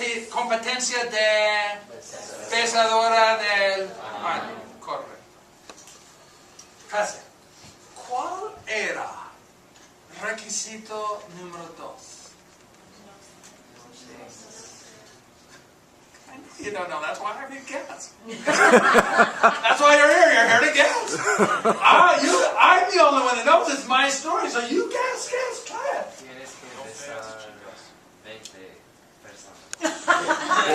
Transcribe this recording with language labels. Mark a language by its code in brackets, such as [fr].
[es] Competencia de besadora del año, correcto. Casi. ¿Cuál era requisito número 2? [en] You don't know, that's why I didn't guess. That's why you're here to guess. I'm the only one that knows, it's my story, so you guess, try it. [es] Tienes que besar 20 personas.